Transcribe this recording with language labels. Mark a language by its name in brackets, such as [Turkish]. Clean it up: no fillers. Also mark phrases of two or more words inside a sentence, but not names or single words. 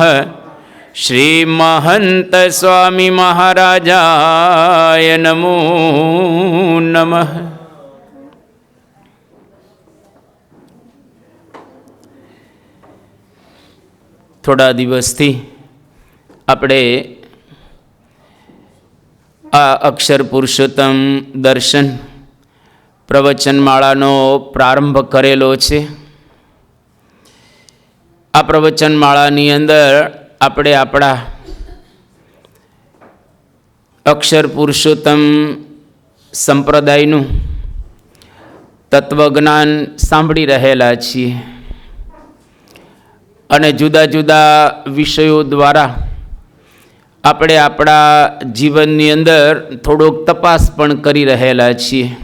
[Sanskrit] श्री महंत स्वामी महाराजाय नमो नमः। [Gujarati] થોડા દિવસથી આપણે આ અક્ષર પુરુષોત્તમ દર્શન પ્રવચનમાળાનો પ્રારંભ કરેલો છે। આ પ્રવચનમાળાની અંદર આપણે આપણા અક્ષર પુરુષોત્તમ સંપ્રદાયનું તત્વજ્ઞાન સાંભળી રહેલા છીએ અને જુદા જુદા વિષયો દ્વારા આપણે આપણા જીવનની અંદર થોડોક તપાસ પણ કરી રહેલા છીએ।